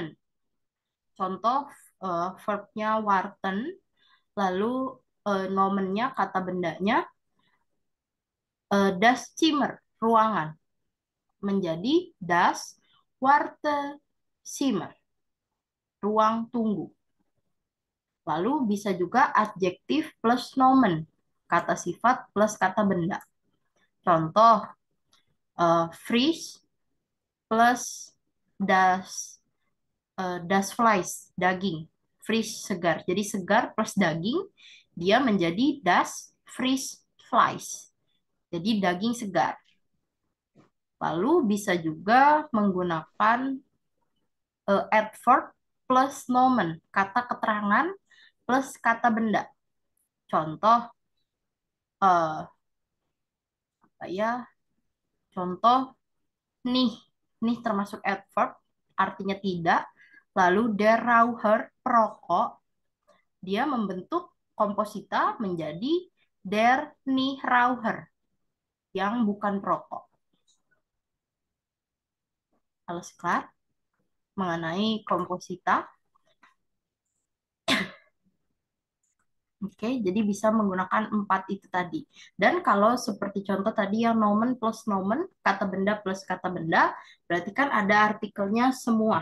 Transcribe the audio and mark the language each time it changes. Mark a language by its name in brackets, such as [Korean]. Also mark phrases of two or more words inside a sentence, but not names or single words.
[Indonesian] Contoh verbnya warten, lalu nomennya kata bendanya [German] das Zimmer, [Indonesian] ruangan, menjadi [German] das Wartezimmer, [Indonesian] ruang tunggu. Lalu bisa juga adjektif plus nomen, kata sifat plus kata benda. Contoh, frisch plus [German] das das Fleisch, [Indonesian] daging. Frisch, segar. Jadi segar plus daging, dia menjadi [German] das Frisch Fleisch. [Indonesian] Jadi daging segar. Lalu bisa juga menggunakan adverb plus nomen, kata keterangan plus kata benda. Contoh, apa ya? Contoh nih, nih termasuk adverb, artinya tidak. Lalu [German] der Raucher, [Indonesian] perokok, dia membentuk komposita menjadi [German] der Nichtraucher, [Indonesian] yang bukan perokok. [German] Alles klar [Indonesian] mengenai komposita. Oke, jadi bisa menggunakan 4 itu tadi. Dan kalau seperti contoh tadi yang nomen plus nomen, kata benda plus kata benda, berarti kan ada artikelnya semua.